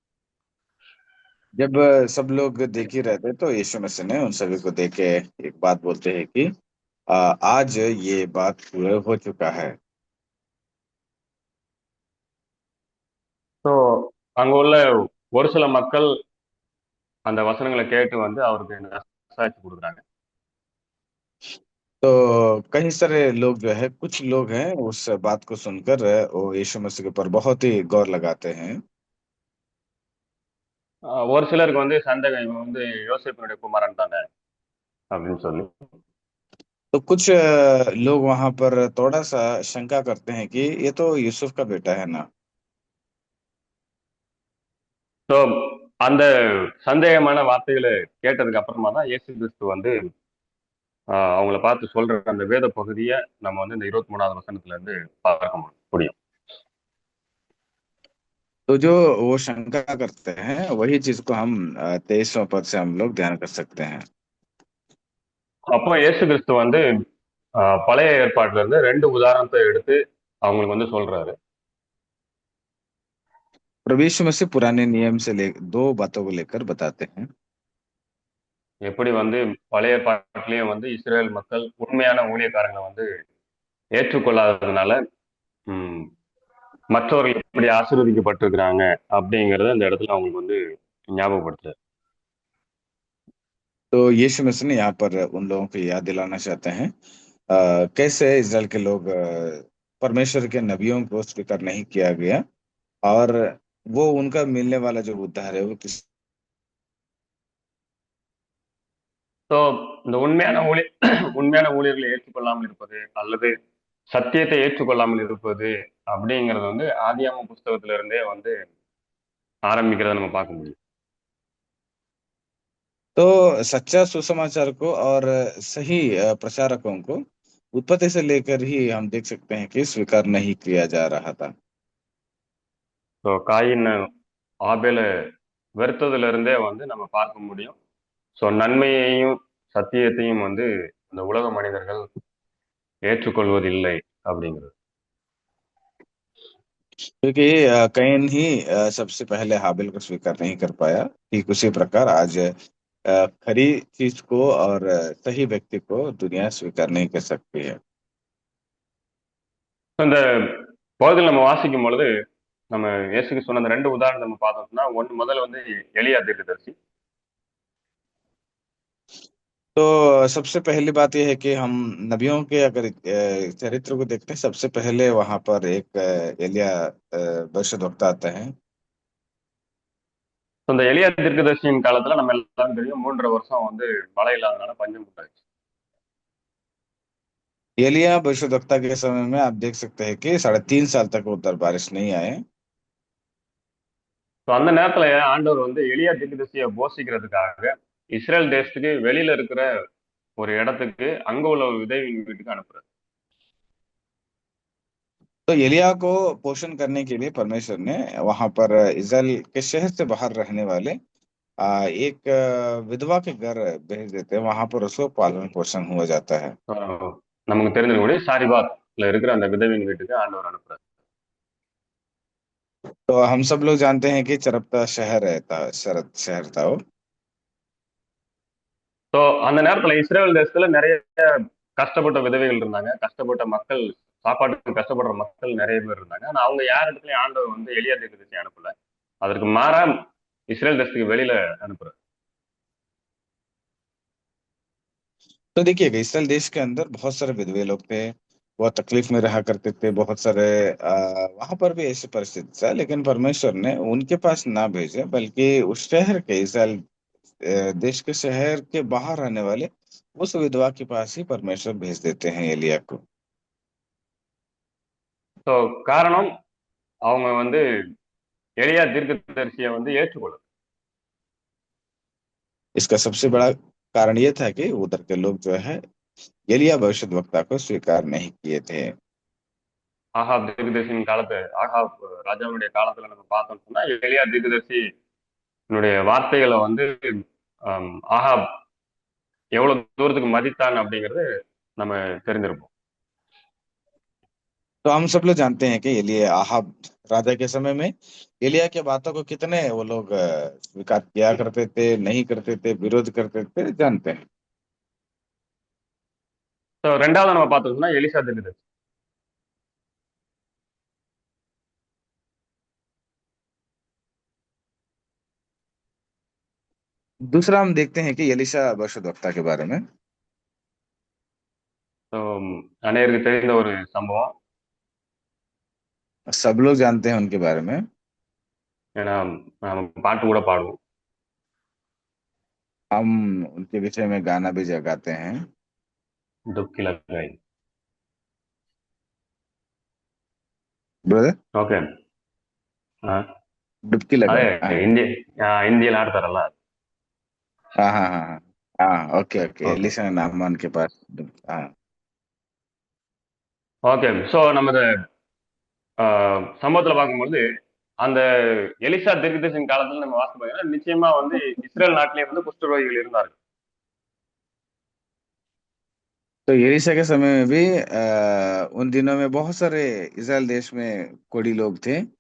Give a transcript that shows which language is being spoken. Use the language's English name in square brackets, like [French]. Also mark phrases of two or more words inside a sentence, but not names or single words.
[Hindi] जब सब लोग देख ही रहे थे तो यीशु मसीह ने उन सभी को देख के एक बात बोलते हैं कि आज ये बात पूरा हो चुका है। [Tamil] ஸோ அங்க உள்ள ஒரு சில மக்கள் அந்த வசனங்களை கேட்டு வந்து அவருக்கு நற்சாட்சி கொடுக்குறாங்க. [Hindi] तो कई सारे लोग जो है कुछ लोग हैं उस बात को सुनकर वो यीशु मसीह के ऊपर बहुत ही गौर लगाते हैं। [Tamil] ஒரு சிலருக்கு வந்து சந்தேகம், இவன் வந்து யோசேப்பினுடைய குமாரன் தானே அப்படின்னு சொல்லி. [Hindi] तो कुछ लोग वहां पर थोड़ा सा शंका करते हैं कि ये तो यूसुफ का बेटा है ना। [Tamil] ஸோ அந்த சந்தேகமான வார்த்தைகளை கேட்டதுக்கு அப்புறமா தான் இயேசு கிறிஸ்து வந்து அவங்கள பார்த்து சொல்ற அந்த வேத பகுதியை நம்ம வந்து இந்த 23வது வசனத்துல இருந்து பார்க்க முடியும். [Hindi] तो जो वो शंका करते हैं वही चीज को हम 23वां पद से हम लोग ध्यान कर सकते हैं। [Tamil] அப்போ இயேசு கிறிஸ்து வந்து பழைய ஏற்பாட்டுல இருந்து 2 உதாரணத்தை எடுத்து அவங்களுக்கு வந்து சொல்றாரு. [Hindi] प्रभु यीशु मसीह पुराने नियम से 2 बातों को लेकर बताते हैं। [Tamil] எப்படி வந்து பழைய ஏற்பாட்டிலேயே வந்து இஸ்ரேல் மக்கள் உண்மையான ஊழியக்காரங்களை வந்து ஏற்றுக்கொள்ளாததுனால மற்றவர்கள் எப்படி ஆசீர்வதிக்கப்பட்டிருக்கிறாங்க அப்படிங்கறத அந்த இடத்துல அவங்களுக்கு வந்து ஞாபகப்படுத்துறாரு. [Hindi] तो यीशु मसीह ने यहाँ पर उन लोगों को याद दिलाना चाहते हैं कैसे इजराइल के लोग परमेश्वर के नबियों को स्वीकार नहीं किया गया और वो उनका मिलने वाला जो उद्धार है वो किस। [Tamil] ஸோ இந்த உண்மையான ஊழியர்களை ஏற்றுக்கொள்ளாமல் இருப்பது அல்லது சத்தியத்தை ஏற்றுக்கொள்ளாமல் இருப்பது அப்படிங்கறது வந்து ஆதியாகம புஸ்தகத்துல இருந்தே வந்து ஆரம்பிக்கிறத நம்ம பார்க்க முடியும். [Hindi] तो सच्चा सुसमाचार को और सही प्रचारकों को उत्पत्ति से लेकर ही हम देख सकते हैं कि स्वीकार नहीं किया जा रहा था। [Tamil] ஸோ காயின் ஆபேல வெறுத்ததுல இருந்தே வந்து நம்ம பார்க்க முடியும். ஸோ நன்மையையும் சத்தியத்தையும் வந்து இந்த உலக மனிதர்கள் ஏற்றுக்கொள்வதில்லை அப்படிங்கிறது. [Hindi] क्योंकि कैन ही सबसे पहले हाबिल को स्वीकार नहीं कर पाया। ठीक उसी प्रकार आज खरी चीज को और सही व्यक्ति को दुनिया स्वीकार नहीं कर सकती है। [Tamil] இந்த பகுதியில் நம்ம வாசிக்கும் பொழுது நம்ம இயேசுக்கு சொன்ன அந்த 2 உதாரணம் நம்ம பார்த்தோம்னா, ஒண்ணு முதல்ல வந்து எலியா தீர்க்கதரிசி. [Hindi] तो सबसे पहली बात यह है कि हम नबियों के अगर चरित्र को देखते हैं, सबसे पहले वहां पर एक एलिया भविष्यद्वक्ता आता है। [Tamil] அந்த எலியா தீர்க்கதரிசியின் காலத்துல நம்ம எல்லாரும் தெரியும் 3 வருஷம் வந்து மழை இல்லாதனால பஞ்சம் உண்டாச்சு. [Hindi] एलिया भविष्यद्वक्ता के समय में आप देख सकते हैं कि 3.5 साल तक उधर बारिश नहीं आए। [Tamil] ஸோ அந்த நேரத்துல ஆண்டவர் வந்து எலியா தீர்க்கதரிசியை போஷிக்கிறதுக்காக இஸ்ரேல் தேசத்துக்கு வெளியில இருக்கிற ஒரு இடத்துக்கு அங்க உள்ள ஒரு விதவையின் வீட்டுக்கு அனுப்புறாரு. [Hindi] तो एलिया को पोषण करने के लिए परमेश्वर ने वहां पर इज़राइल के शहर से बाहर रहने वाले एक विधवा के घर भेज देते हैं। वहां पर उसको पालन पोषण हुआ जाता है। [Tamil] ஸோ நமக்கு தெரிஞ்சக்கூடிய சாரிபாத்ல இருக்கிற அந்த விதவையின் வீட்டுக்கு ஆண்டவர் அனுப்புறாரு. [Hindi] तो हम सब लोग जानते हैं कि चरप्ता शहर है था, शरत शहर था वो। [Tamil] ஸோ அந்த நேரத்துல இஸ்ரேல் தேசத்துல நிறைய கஷ்டப்பட்ட விதவைகள் இருந்தாங்க, கஷ்டப்பட்ட மக்கள், சாப்பாட்டுக்கு கஷ்டப்படுற மக்கள் நிறைய பேர் இருந்தாங்க. ஆனா அவங்க யார் இடத்துலயும் ஆண்டவர் வந்து எலியா தீர்க்கதரிசியை அனுப்பல. அதற்கு மாறா இஸ்ரேல் தேசத்துக்கு வெளியில அனுப்புறாரு. [Hindi] तो देखिएगा, इसराइल देश के अंदर बहुत सारे विधवे लोग थे। बहुत तकलीफ में रहा करते थे। बहुत सारे वहां पर भी ऐसी परिस्थिति था, लेकिन परमेश्वर ने उनके पास ना भेजे, बल्कि उस शहर के इसराइल देश के शहर के बाहर रहने वाले उस विधवा के पास ही परमेश्वर भेज देते हैं एलिया को। [Tamil] ஸோ காரணம் அவங்க வந்து எலியா தீர்க்கதரிசியை வந்து ஏற்றுக்கொள்ளல. [Hindi] इसका सबसे बड़ा कारण ये था कि उधर के लोग जो है एलिया भविष्यद्वक्ता को स्वीकार नहीं किए थे। [Tamil] ஆகாப் தீர்க்கதரிசியின் காலத்து ஆகாப் ராஜாவுடைய காலத்துல நம்ம பார்த்தோம்னு சொன்னா எலியா தீர்க்கதரிசியினுடைய வார்த்தைகளை வந்து ஆகாப் எவ்வளவு தூரத்துக்கு மதித்தான் அப்படிங்கிறது நம்ம தெரிஞ்சிருப்போம். [Hindi] तो हम सब लोग जानते हैं कि एलिया आहाब राजा के समय में एलिया के बातों को कितने वो लोग स्वीकार किया करते थे, नहीं करते थे, विरोध करते थे, जानते हैं। [Tamil] ஸோ ரெண்டாவது நம்ம பார்த்தோம்னா எலிசா தீர்க்கதரிசி. [Hindi] दूसरा हम देखते हैं कि एलिशा भविष्यद्वक्ता के बारे में। [Tamil] ஸோ அநேகருக்கு தெரிந்த ஒரு சம்பவம். [Hindi] सब लोग जानते हैं उनके बारे में। [Tamil] ஏன்னா நம்ம பாட்டு கூட பாடுவோம். [Hindi] हम उनके विषय में गाना भी गाते हैं। तुक्की लगाय. ब्रदर, [Tamil] ஓகே. [Hindi] डुबकी [Kannada] ಅದೇ [Hindi] लगाए। हाँ [Kannada] ಹಿಂದಿಯಲ್ಲಿ ಆಡ್ತಾರಲ್ಲ. [Hindi] हाँ हाँ हाँ हाँ हाँ, [English] okay okay, [Tamil] ஓகே. [Hindi] एलिशा नाम उनके पास। हाँ। [Tamil] ஓகே. ஸோ நம்ம இதை சம்பவத்துல பார்க்கும்போது அந்த எலிசா தீர்க்கதரிசியின் காலத்துல நம்ம வாசித்து பார்த்தீங்கன்னா நிச்சயமா வந்து இஸ்ரேல் நாட்டிலே வந்து குஷ்டரோகிகள் இருந்தார்கள். [Hindi] तो एलिशा के समय में भी उन दिनों में बहुत सारे इज़राइल देश में कोढ़ी लोग थे।